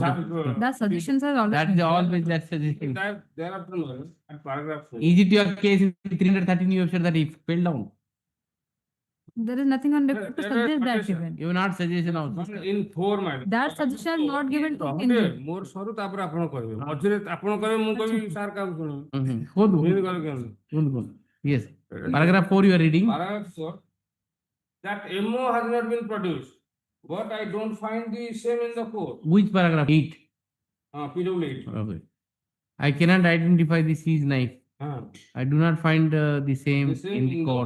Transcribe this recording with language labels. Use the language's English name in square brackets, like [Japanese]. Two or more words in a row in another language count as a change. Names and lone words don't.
[English] That suggestions are always. That's always that suggestion. Thereafter, my lord, at paragraph 4. Is it your case in 313 you have said that he fell down? There is nothing on record to There is suggest that suggestion. even. You have not suggestion also. In 4, my lord. That suggestion is not given to Hon'Ble, in. [Odia] ମୋର ସରୁ ତାପରେ ଆପଣ କହିବେ ମଝିରେ ଆପଣ କହିବେ ମୁଁ କହିବି ସାର୍ କାହାକୁ ଶୁଣିବି Kudu. ଏମିତି କଲେ କେମିତି? [English] Yes. Paragraph 4 you are reading. Paragraph 4, that MO has not been produced, but I don't find the same in the court. Which paragraph? 8. PW8. Okay. I cannot identify the seized knife. I do not find the same in the court.